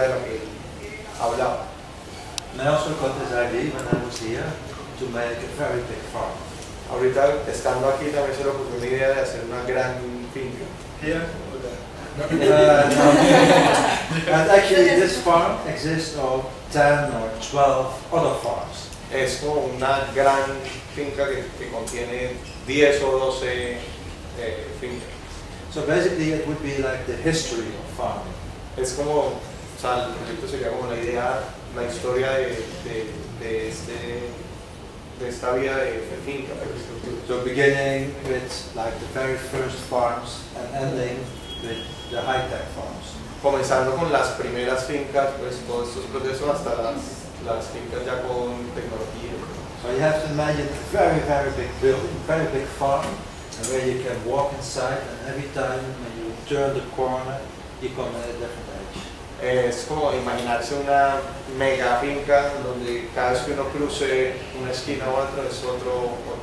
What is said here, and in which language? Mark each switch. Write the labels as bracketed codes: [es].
[en] And I also got this idea when I was here to make a very big farm. [es] Ahorita estando aquí también se me ocurrió la idea de hacer una gran finca. [en] And actually, this farm exists of 10 or 12 other farms. [es] Es como una gran finca que contiene 10 o 12 fincas. [en] So basically, it would be like the history of farming. [es] Es como, o sea, el proyecto sería como la idea, la historia de esta vida de finca. [en] So beginning with like the very first farms and ending with the high tech farms. [es] Comenzando con las primeras fincas, pues con estos procesos hasta las fincas ya con tecnología. [en] So you have to imagine a very very big building, very big farm. And where you can walk inside, and every time when you turn the corner, you come at a different edge. [es] Es como imaginarse una mega finca donde cada vez que uno cruce una esquina u otra es otro